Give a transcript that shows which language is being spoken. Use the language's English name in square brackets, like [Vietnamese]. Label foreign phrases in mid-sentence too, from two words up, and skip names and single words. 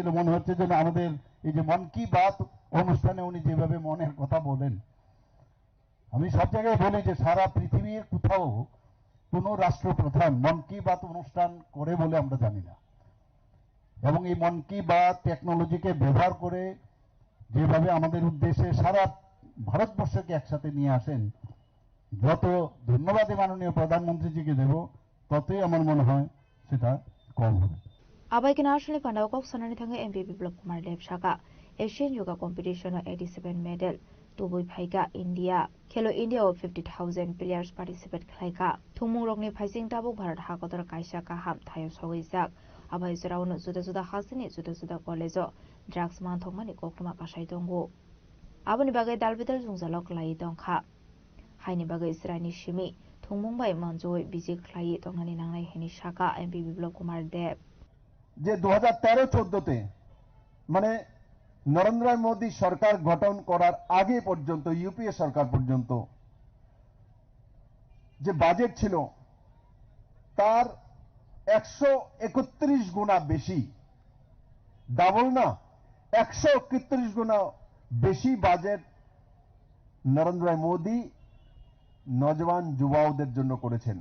[Bangla] মনে হচ্ছে যে আমাদের এই যে মন কি বাত অনুষ্ঠানে উনি যেভাবে মনের কথা বলেন, আমি সব জায়গায় বলি যে সারা পৃথিবীর কোথাও কোন রাষ্ট্রপ্রধান মন কি বাত অনুষ্ঠান করে বলে আমরা জানি না। এবং এই মন কি বাত টেকনোলজিকে ব্যবহার করে যেভাবে আমাদের উদ্দেশ্যে সারা ভারতবর্ষকে একসাথে নিয়ে আসেন, যত ধন্যবাদই মাননীয় প্রধানমন্ত্রীজিকে দেব, ততই আমার মনে হয় সেটা কম হবে। [Kok Borok] Abai nationally Pandao Kok Sanani Thanga MP Biplop Kumar Dev Shaka Asian Yoga Competition 87 medal Tubui Phaiga India Khelo India [English] of 50,000 players participate [Kok Borok] Khlaika Thumung Rokni Phaising Tabuk Bharat Hakotor Kaisa Kaham Thayo Sogizak Abai Zaraun Zuda Zuda Hasini Zuda Zuda College Drugs Man Thongmani Kokma Pasai Dongo Abani Bagai Dalbital Zungzalok Lai Dongkha Haini Bagai Israni Shimi Thumung Bai Manjoi Biji Khlai Tongnani Nangai Heni Shaka MP Biplop Kumar Dev [Bangla] যে 2013-14তে মানে নরেন্দ্র মোদী সরকার গঠন করার আগে পর্যন্ত, ইউপিএ সরকার পর্যন্ত যে বাজেট ছিল তার 131 গুণা বেশি, ডাবল না 131 গুণা বেশি বাজেট নরেন্দ্র মোদী নজওয়ান যুবাওদের জন্য করেছেন।